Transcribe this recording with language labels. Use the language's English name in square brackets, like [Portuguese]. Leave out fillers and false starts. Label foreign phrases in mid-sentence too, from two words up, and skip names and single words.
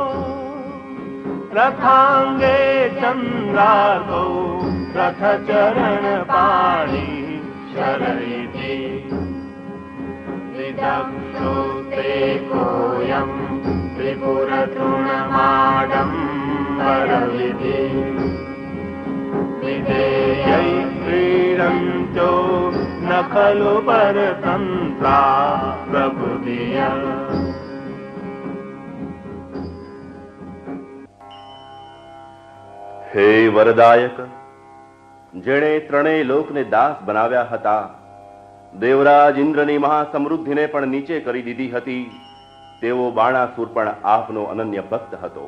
[Sanskrit] रथांगे चंद्रार्कौ रथचरणपाणि शरयति विदक्षोते कोऽयं त्रिपुरतृणमाडम्बरविधि विधेयै क्रीडन्तो न खलु परतन्त्रा प्रभुधिया [Gujarati] હે વરદાયક, જેણે ત્રણેય લોકને દાસ બનાવ્યા હતા દેવરાજ ઇન્દ્રની મહાસમૃદ્ધિને પણ નીચે કરી દીધી હતી તેવો બાણાસુર પણ આપનો અનન્ય ભક્ત હતો.